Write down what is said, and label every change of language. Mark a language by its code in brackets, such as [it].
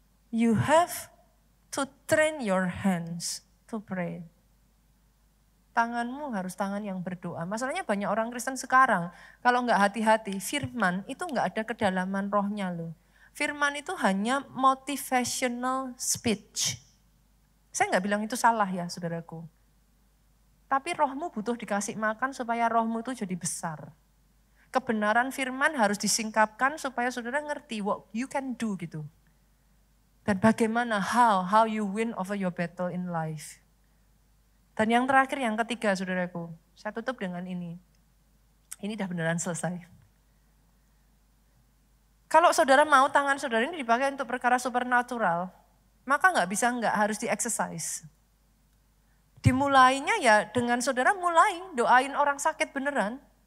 [en] You have to train your hands to pray. [id] Tanganmu harus tangan yang berdoa. Masalahnya banyak orang Kristen sekarang, kalau nggak hati-hati, firman itu nggak ada kedalaman rohnya loh. Firman itu hanya motivational speech. Saya nggak bilang itu salah ya saudaraku. Tapi rohmu butuh dikasih makan supaya rohmu itu jadi besar. Kebenaran firman harus disingkapkan supaya saudara ngerti what you can do gitu. [en] Dan bagaimana, how you win over your battle in life. [id] Dan yang terakhir, yang ketiga saudaraku, saya tutup dengan ini. Ini udah beneran selesai. Kalau saudara mau tangan saudara ini dipakai untuk perkara supernatural, maka nggak harus di-exercise. Dimulainya ya dengan saudara mulai doain orang sakit beneran.